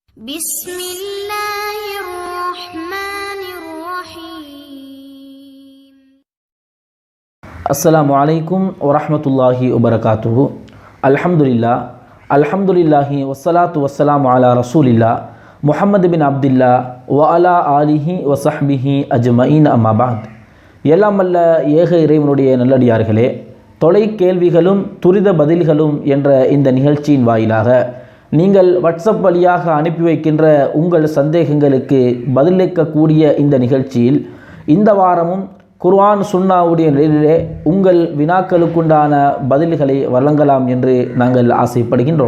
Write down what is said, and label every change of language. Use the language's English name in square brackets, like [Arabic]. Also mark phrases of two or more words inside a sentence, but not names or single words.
[Arabic] بسم الله الرحمن الرحيم. السلام عليكم ورحمة الله وبركاته. الحمد لله والصلاة والسلام على رسول الله محمد بن عبد الله وعلى آله وصحبه أجمعين أما بعد. [Tamil] எல்லாம் அல்ல ஏக இறைவனுடைய நல்லடியார்களே, தொலை கேள்விகளும் துரித பதில்களும் என்ற இந்த நிகழ்ச்சியின் வாயிலாக நீங்கள் வாட்ஸ்அப் வழியாக அனுப்பி வைக்கின்ற உங்கள் சந்தேகங்களுக்கு பதிலளிக்கக்கூடிய இந்த நிகழ்ச்சியில் இந்த வாரமும் குர்ஆன் சுன்னாவுடைய நிலையிலே உங்கள் வினாக்களுக்குண்டான பதில்களை வழங்கலாம் என்று நாங்கள் ஆசைப்படுகின்றோம்.